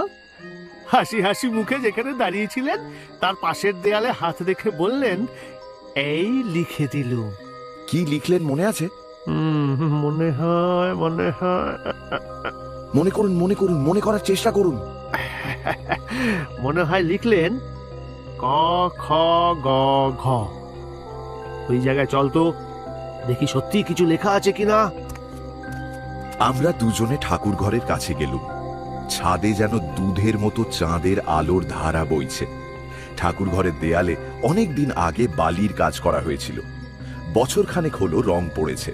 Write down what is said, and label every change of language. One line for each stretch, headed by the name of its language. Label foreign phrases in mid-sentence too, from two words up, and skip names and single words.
Bangla: হাসি হাসি মুখে যেখানে দাঁড়িয়েছিলেন তার পাশের দেয়ালে হাত রেখে বললেন, এই লিখে দিলুম। কি লিখলেন মনে আছে? মনে হয় মনে করুন, মনে করার চেষ্টা করুন। মনে হয় লিখলেন ক খ গ ঘ। ওই জায়গায় চল তো, দেখি সত্যি কিছু লেখা আছে কিনা। আমরা দুজনে ঠাকুর ঘরের কাছে গেলুম। ছাদে যেন দুধের মতো চাঁদের আলোর ধারা বইছে। ঠাকুর ঘরের দেয়ালে অনেক দিন আগে বালির কাজ করা হয়েছিল, বছরখানেক হলো রং পড়েছে।